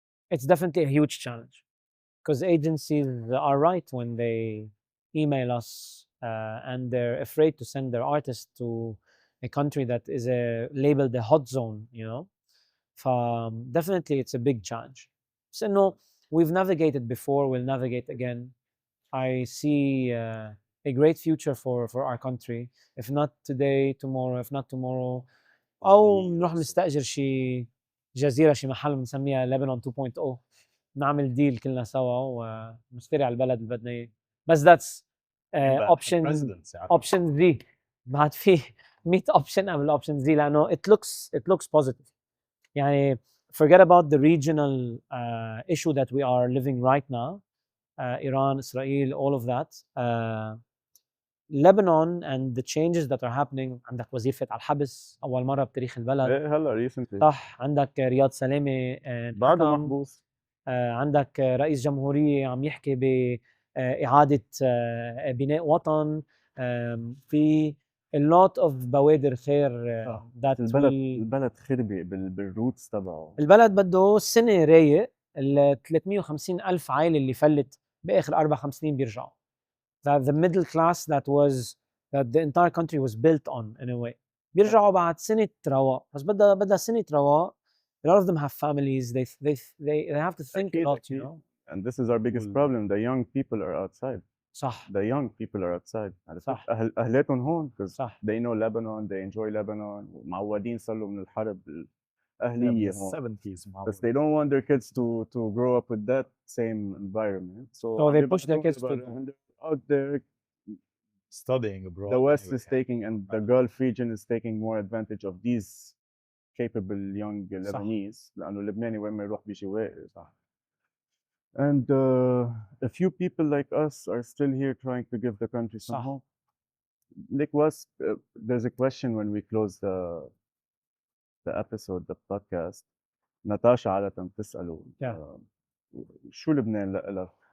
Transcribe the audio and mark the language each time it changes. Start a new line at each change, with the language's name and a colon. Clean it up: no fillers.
English: It's definitely a huge challenge because agencies are right when they email us and they're afraid to send their artists to a country that is labeled a hot zone, you know. Definitely it's a big challenge. So no, we've navigated before, we'll navigate again. I see a great future for our country. If not today, tomorrow. If not tomorrow,
Arabic: او نروح نستاجر شي جزيره، شي محل بنسميها لبنان 2.0، نعمل ديل كلنا سوا ونشتري على البلد اللي بدنا اياه.
English: بس that's option زي.
Arabic: بعد في 100 اوبشن قبل اوبشن زي، لانه
English: it looks positive.
Arabic: يعني
English: forget about the regional issue that we are living right now, Iran, Israel, all of that. Lebanon and the changes that are happening.
Arabic: عندك وزير فات على الحبس أول مرة بتاريخ البلد. ايه هلا
English: recently.
Arabic: صح. عندك رياض سلامة بعده محبوس. عندك رئيس جمهورية عم يحكي بإعادة بناء وطن. في
English: a lot of
Arabic: بوادر خير
English: that
Arabic: البلد خربي بالروتس تبعه. البلد بده سنة رايق. ال 350 ألف عائلة اللي فلت بآخر 4-5 سنين بيرجعوا.
English: The middle class that the entire country was built on in a way
Arabic: بيرجعوا بعد سنة رواق. بس بدها سنة رواق.
English: A lot of them have families. They have to think a lot, you know. And this is our biggest problem. The young people are outside.
Arabic: صح.
English: The young people are outside.
Arabic: صح. أهلاتهم هون
English: because
Arabic: صح.
English: they know Lebanon, they enjoy Lebanon.
Arabic: معودين صاروا من الحرب الأهلية هون.
English: But they don't want their kids to grow up with that same environment. So they push their kids to out there studying abroad. The West is taking, and the Gulf region is taking more advantage of these capable young Lebanese.
Arabic: لأنه لبناني وين ما يروح بيجي واقف.
English: And a few people like us are still here trying to give the country some hope. Like there's a question when we close the episode, the podcast.
Arabic: ناتاشا عادة بتسأله شو لبنان لك؟